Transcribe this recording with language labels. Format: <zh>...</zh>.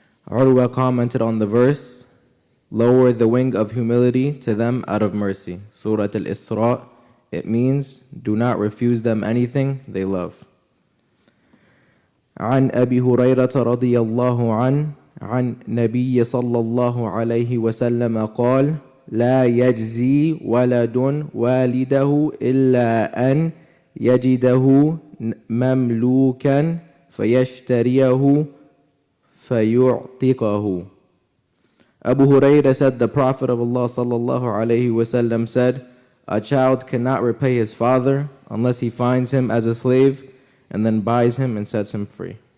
<en>Urwa commented on the verse, lower the wing of humility to them out of mercy. Surah al-Isrā. It means, do not refuse them anything they love.</en> <ar>عن أبي هريرة رضي الله عنه عن نبي صلى الله عليه وسلم قال لا يجزي ولد والده إلا أن يجده مملوكا فيشتريه فيعتقه.</ar> <en>Abū Hurayra said, the Prophet of Allah sallallahu alayhi wasallam said, a child cannot repay his father unless he finds him as a slave and then buys him and sets him free.</en>